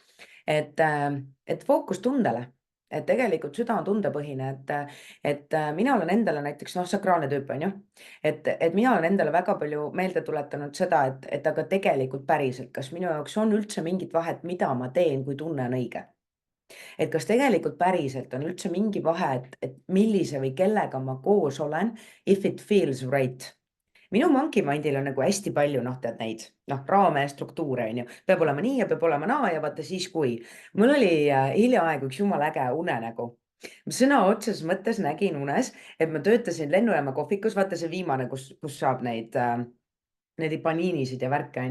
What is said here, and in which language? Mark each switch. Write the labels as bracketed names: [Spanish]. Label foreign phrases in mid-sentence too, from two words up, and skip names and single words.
[Estonian] et fookus tundele, et tegelikult süda on tundepõhine, et mina olen endale näiteks, noh, sakraalne tüüp on ju, et mina olen endale väga palju meelde tuletanud seda, et aga tegelikult päriselt, kas minu jaoks on üldse mingit vahet, mida ma teen, kui tunne on õige. Et kas tegelikult päriselt on üldse mingi vahe, et millise või kellega ma koos olen, [English] if it feels right. [Estonian] Minu [English] monkey mind'il [Estonian] on nagu hästi palju, noh, tead neid, noh, raame ja struktuure, on ju. Peab olema nii ja peab olema naa ja vaata siis kui. Mul oli hiljaaegu üks jumala äge unenägu. Sõna otseses mõttes nägin unes, et ma töötasin lennujaama kohvikus, vaata see viimane, kus saab neid paniinisid ja värke, on ju.